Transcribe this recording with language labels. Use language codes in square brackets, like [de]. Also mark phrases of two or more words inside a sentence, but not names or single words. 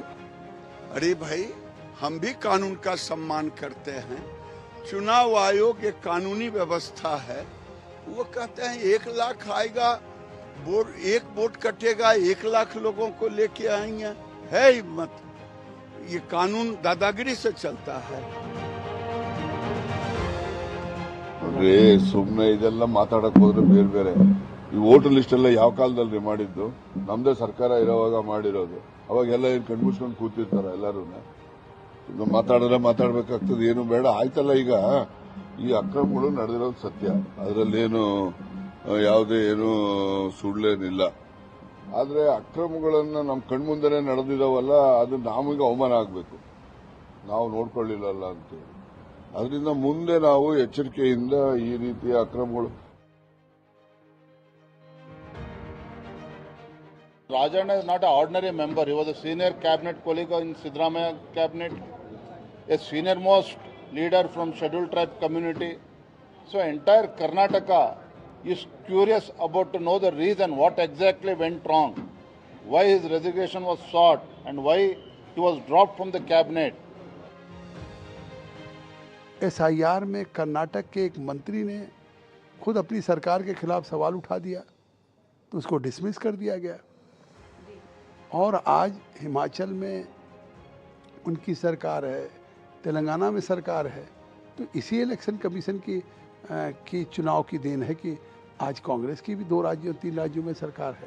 [hi] अरे भाई, हम भी कानून का सम्मान करते हैं। चुनाव आयोग एक कानूनी व्यवस्था है। वो कहते हैं 1 लाख आएगा, एक वोट कटेगा, 1 लाख लोगों को लेके आएंगे। है हिम्मत? ये कानून दादागिरी से चलता है। [kn] ಸುಮ್ಮನೆ ಇದೆಲ್ಲ ಮಾತಾಡಕ್ ಹೋದ್ರೆ ಬೇರೆ ಬೇರೆ ಈ [en] voter list [kn] ಎಲ್ಲ ಯಾವ ಕಾಲದಲ್ಲಿ ಮಾಡಿದ್ದು? ನಮ್ದೇ ಸರ್ಕಾರ ಇರೋವಾಗ ಮಾಡಿರೋದು. ಅವಾಗೆಲ್ಲ ಏನ್ ಕಣ್ಮುಚ್ಕೊಂಡು ಕೂತಿರ್ತಾರ ಎಲ್ಲರೂ? ಮಾತಾಡಿದ್ರೆ ಮಾತಾಡ್ಬೇಕಾಗ್ತದೆ, ಏನು ಬೇಡ ಆಯ್ತಲ್ಲ. ಈಗ ಈ ಅಕ್ರಮಗಳು ನಡೆದಿರೋದು ಸತ್ಯ, ಅದರಲ್ಲೇನು ಯಾವುದೇ ಏನು ಸುಳ್ಳೇನಿಲ್ಲ. ಆದ್ರೆ ಅಕ್ರಮಗಳನ್ನ ನಮ್ಮ ಕಣ್ಮುಂದೆನೆ ನಡೆದಿದಾವಲ್ಲ, ಅದು ನಮಗೆ ಅವಮಾನ ಆಗ್ಬೇಕು, ನಾವು ನೋಡ್ಕೊಳ್ಳಿಲ್ಲಲ್ಲ ಅಂತೇಳಿ. ಅದರಿಂದ ಮುಂದೆ ನಾವು ಎಚ್ಚರಿಕೆಯಿಂದ ಈ ರೀತಿಯ ಅಕ್ರಮಗಳು. [en] Rajan is not an ordinary member. He was a senior cabinet colleague in Siddaramaiah cabinet, a senior most leader from scheduled tribe community. So entire Karnataka is curious about to know the reason what exactly went wrong, why his resignation was sought and why he was dropped from the cabinet. [hi] एसआईआर में कर्नाटक के एक मंत्री ने खुद अपनी सरकार के खिलाफ सवाल उठा दिया तो उसको डिसमिस कर दिया गया। और आज हिमाचल में उनकी सरकार है, तेलंगाना में सरकार है, तो इसी [en] election commission [hi] की चुनाव की देन है कि आज कांग्रेस की भी 2 राज्यों 3 राज्यों में सरकार है।